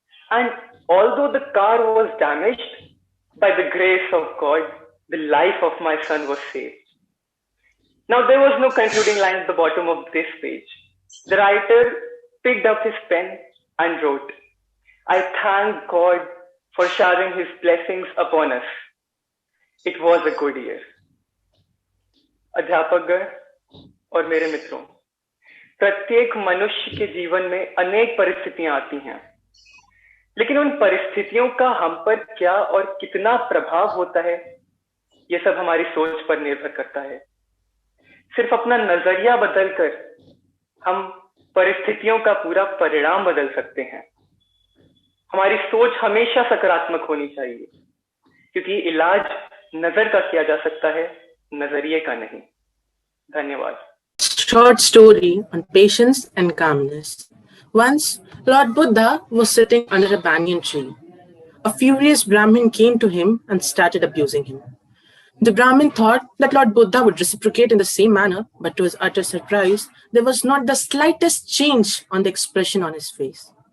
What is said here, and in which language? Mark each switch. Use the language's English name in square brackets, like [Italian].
[English] And although the car was damaged, by the grace of God, the life of my son was saved. Now, there was no concluding line at the bottom of this page. The writer picked up his pen and wrote, "I thank God for showering his blessings upon us. It was a good year." [Hindi] अध्यापकगण और मेरे मित्रों, प्रत्येक मनुष्य के जीवन में अनेक परिस्थितियां आती हैं, लेकिन उन परिस्थितियों का हम पर क्या और कितना प्रभाव होता है, यह सब हमारी सोच पर निर्भर करता है। सिर्फ अपना नजरिया बदलकर हम परिस्थितियों का पूरा परिणाम बदल सकते हैं। हमारी सोच हमेशा सकारात्मक होनी चाहिए, क्योंकि इलाज नजर का किया जा सकता है, नजरिए का नहीं। धन्यवाद। [English] Short story on patience and calmness. Once, Lord Buddha was sitting under a banyan tree. A furious Brahmin came to him and started abusing him. The Brahmin thought that Lord Buddha would reciprocate in the same manner, but to his utter surprise, there was not the slightest change on the expression on his face.